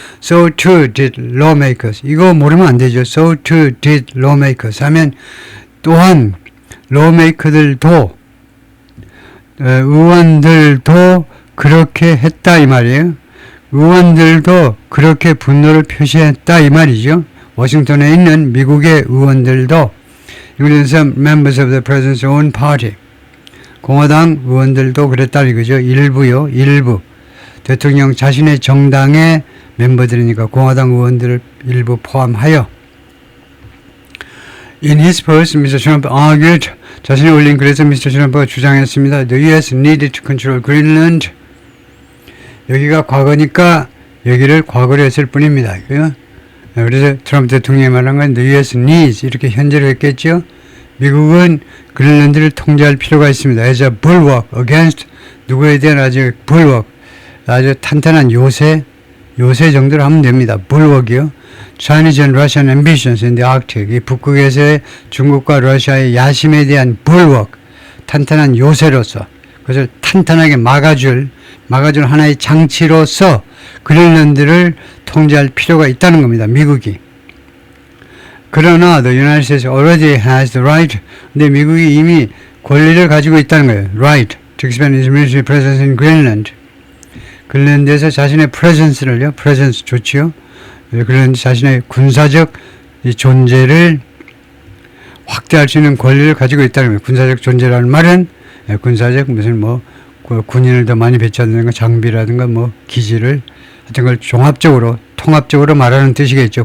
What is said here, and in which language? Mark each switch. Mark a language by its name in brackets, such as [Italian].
[English] So too did lawmakers. [Korean] 이거 모르면 안 되죠. [English] So too did lawmakers [Korean] 하면 또한 lawmaker들도 의원들도 그렇게 했다 이 말이에요. 의원들도 그렇게 분노를 표시했다 이 말이죠. 워싱턴에 있는 미국의 의원들도 [English] including some members of the president's own party. [Korean] 공화당 의원들도 그랬다 이거죠. 일부요. 일부. 대통령 자신의 정당의 멤버들이니까 공화당 의원들을 일부 포함하여 [English] In his post, Mr. Trump argued, [Korean] 자신이 올린 글에서 Mr. Trump가 주장했습니다. [English] The U.S. needed to control Greenland. [Korean] 여기가 과거니까 여기를 과거로 했을 뿐입니다. 그래서 트럼프 대통령이 말한 건 [English] The U.S. needs [Korean] 이렇게 현재로 했겠죠. 미국은 그린란드를 통제할 필요가 있습니다. [English] As a bulwark against [Korean] 누구에 대한 아주 bulwark, 아주 탄탄한 요새 정도로 하면 됩니다. bulwark이요. [English] Chinese and Russian ambitions in the Arctic. [Korean] 이 북극에서의 중국과 러시아의 야심에 대한 bulwark, 탄탄한 요새로서 그것을 탄탄하게 막아줄 하나의 장치로서 그린란드를 통제할 필요가 있다는 겁니다. 미국이. 그러나 [English] the United States already has the right. [Korean] 근데 미국이 이미 권리를 가지고 있다는 거예요. [English] Right to expand its military presence in Greenland. [Korean] 그린란드에서 자신의 presence를요. presence 좋지요. 그린란드 자신의 군사적 존재를 확대할 수 있는 권리를 가지고 있다는 거예요. 군사적 존재라는 말은 군사적 무슨 군인을 더 많이 배치한다든가 장비라든가 기지를 하여튼 걸 종합적으로 통합적으로 말하는 뜻이겠죠.